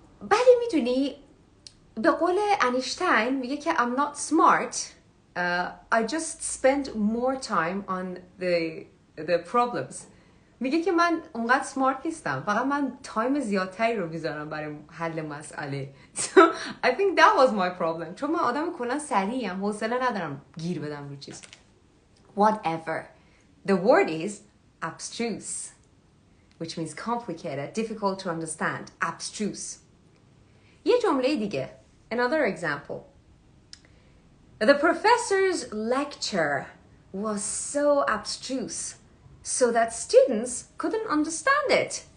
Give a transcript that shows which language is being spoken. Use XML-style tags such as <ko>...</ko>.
<fa>ولی میدونی به قول انیشتین میگه که</fa> <en>I'm not smart. I just spend more time on the problems.</en> <fa>میگه که من اونقدر سمارت نیستم, فقط من تایم زیادتری رو میذارم برای حل مسئله.</fa> <en>So I think that was my problem.</en> <fa>چون من آدم کلا سریعم, حوصله ندارم گیر بدم رو چیز.</fa> <en>Whatever. The word is abstruse, which means complicated, difficult to understand. Abstruse.</en> <fa>یه جمله دیگه.</fa> <en>Another example. The professor's lecture was so abstruse so that students couldn't understand it.</en>